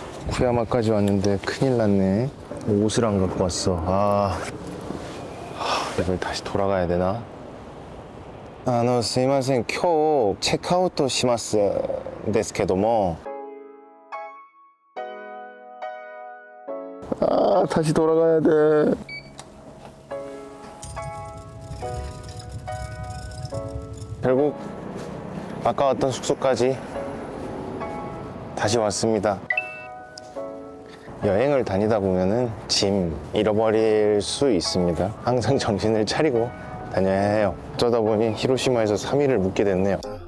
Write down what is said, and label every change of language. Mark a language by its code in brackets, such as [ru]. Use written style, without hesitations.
[ko] 쿠야마까지 왔는데 큰일 났네. 옷을 안 갖고 왔어. 이걸 다시 돌아가야 되나? [ja] すいません、今日チェックアウトしますですけども、 [ko] 다시 돌아가야 돼. 결국 아까 왔던 숙소까지 다시 왔습니다. 여행을 다니다 보면은 짐 잃어버릴 수 있습니다. 항상 정신을 차리고 다녀야 해요. 어쩌다 보니 히로시마에서 3일을 묵게 됐네요.